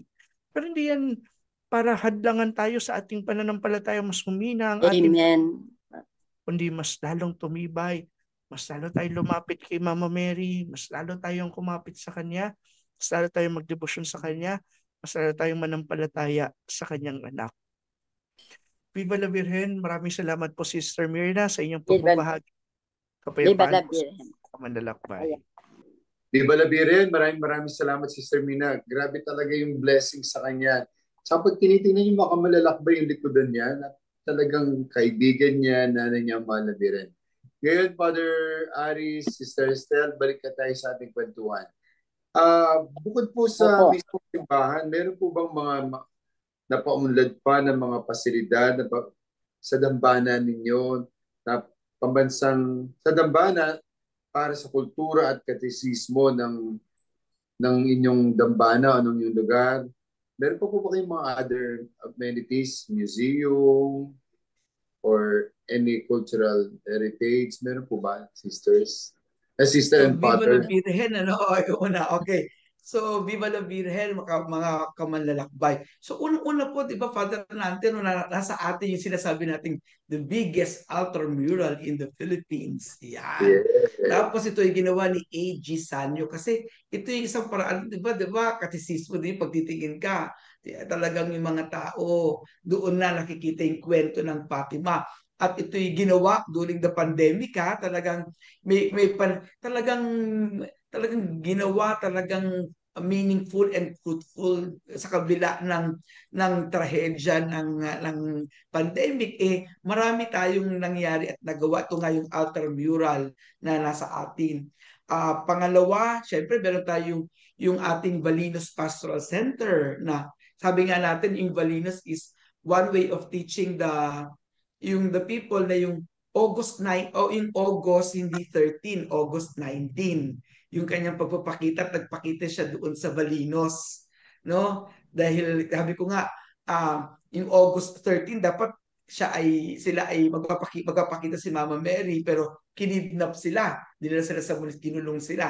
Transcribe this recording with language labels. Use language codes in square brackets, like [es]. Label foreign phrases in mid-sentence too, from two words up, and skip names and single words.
[tl] Pero hindi yan para hadlangan tayo sa ating pananampalataya, mas humina ang ating, kundi mas lalong tumibay, mas lalo tayong lumapit kay Mama Mary, mas lalo tayong kumapit sa Kanya, mas lalo tayong magdebosyon sa Kanya, mas lalo tayong manampalataya sa Kanyang anak. [es] Viva la Virgen, [tl] maraming salamat po Sister Myrna sa inyong pagbabahagi. Kapayapaan po sa Manlalakbay. [es] Viva la Virgen, [tl] maraming salamat Sister Myrna. Grabe talaga yung blessing sa kanya. Sa pag tinitingnan yung makamalalakbay yung likodan niya, na talagang kaibigan niya, nanay niya, mahal na Virgen. Ngayon, Father Aris, Sister Estelle, balik na tayo sa ating kwentuhan. Bukod po sa mismong simbahan, meron po bang mga napaunlad pa ng mga pasilidad sa dambana ninyo, na pambansang sa dambana para sa kultura at katesismo ng inyong dambana o ng inyong lugar? Meron po ba kayong mga [en] other amenities, museum, or any cultural heritage? [tl] Meron po ba, [en] sisters? Sister and father? [es] Viva la Virgen, okay. So, Viva la Virgen, [tl] mga kamanlalakbay. So, unang-una po, di ba, Father natin, nasa atin yung sinasabi nating [en] the biggest altar mural in the Philippines. [tl] Yan. Yeah. Tapos ito yung ginawa ni A.G. Sanyo kasi ito yung isang paraan, di ba, katesismo din, pagtitingin ka, talagang yung mga tao, doon na nakikita yung kwento ng Fatima. At ito'y ginawa [en] during the pandemic [tl] talagang talagang ginawa talagang [en] meaningful and fruitful [tl] sa kabila ng trahedya ng pandemic. Marami tayong nangyari at nagawa. Ito nga yung altar mural na nasa atin. Pangalawa, syempre meron tayong yung ating Balinos Pastoral Center na sabi nga natin yung Balinos [en] is one way of teaching the people [tl] na yung August 9 o yung August hindi 13, August 19. Yung kanyang pagpapakita at nagpakita siya doon sa Balinos, no? Dahil sabi ko nga yung August 13 dapat sila ay magpapakita si Mama Mary pero kinidnap sila, dinala sila sa kinulong sila.